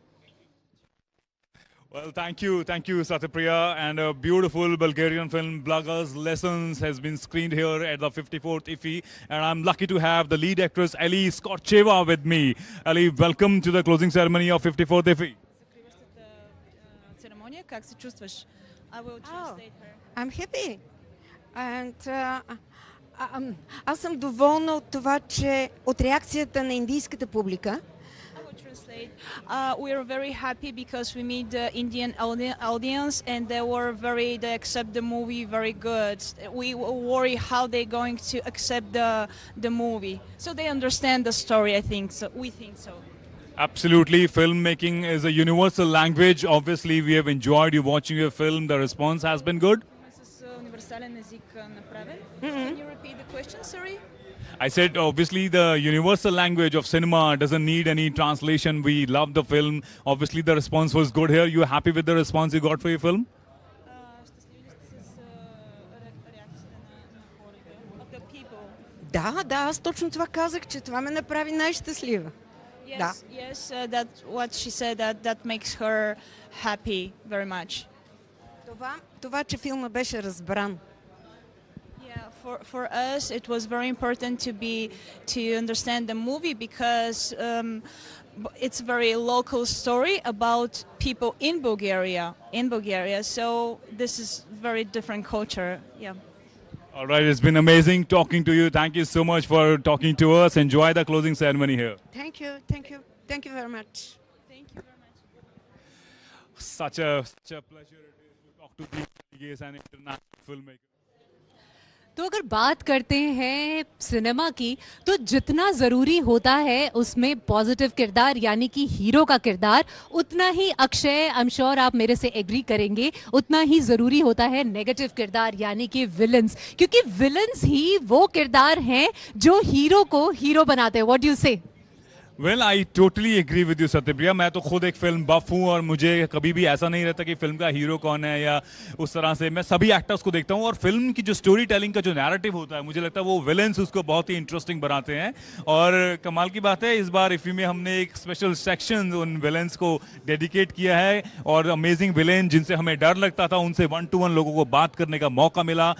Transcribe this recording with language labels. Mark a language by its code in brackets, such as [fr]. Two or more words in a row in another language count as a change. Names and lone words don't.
[en] Well, thank you, Satyapriya, and a beautiful Bulgarian film, Blaga's Lessons, has been screened here at the 54th IFFI, and I'm lucky to have the lead actress Ali Skorcheva with me. Ali, welcome to the closing ceremony of 54th IFFI. [bg] Как се чувстваш? [en] I will translate her. I'm happy. [bg] And аз съм доволна от това, че от реакцията на индийската публика. [en] We are very happy because we meet the Indian audience, and they accept the movie very good. We worry how they're going to accept the movie. So they understand the story, I think. So we think so. Absolutely. Filmmaking is a universal language. Obviously, we have enjoyed you watching your film. The response has been good. Can you repeat the question, sorry? I said, obviously, the universal language of cinema doesn't need any translation. We love the film. Obviously, the response was good here. You happy with the response you got for your film? [bg] Да, аз точно това казах, че това ме направи най-щастлива. [en] Yes, that's what she said, that makes her happy very much. [bg] Това, че филма беше разбран. [en] For us, it was very important to understand the movie because it's a very local story about people in Bulgaria. So this is very different culture. Yeah. All right, it's been amazing talking to you. Thank you so much for talking to us. Enjoy the closing ceremony here. Thank you very much. Thank you very much. Such a pleasure it is to talk to these an international filmmaker. [hi] तो अगर बात करते हैं सिनेमा की, तो जितना ज़रूरी होता है उसमें पॉजिटिव किरदार यानी कि हीरो का किरदार, उतना ही अक्षय, [en] I am sure [hi] आप मेरे से एग्री करेंगे, उतना ही ज़रूरी होता है नेगेटिव किरदार यानी कि विलन्स, क्योंकि विलन्स ही वो किरदार हैं जो हीरो को हीरो बनाते हैं. [en] What do you say? Well, I totally agree with you, Satyapriya. [hi] मैं तो खुद एक [en] film buff [hi] हूँ और मुझे कभी भी ऐसा नहीं रहता कि फिल्म का हीरो कौन है या उस तरह से. मैं सभी एक्टर्स को देखता हूँ और फिल्म की जो [en] story telling [hi] का जो नैरेटिव होता है, मुझे लगता है वो विलेंस उसको बहुत ही इंटरेस्टिंग बनाते हैं. और कमाल की बात है, इस बार इफ़ी में हमने एक [en] special section [hi] उन विलेंस को डेडिकेट किया है और [en] amazing villain [hi] जिनसे हमें डर लगता था, उनसे 1-to-1 लोगों को बात करने का मौका मिला.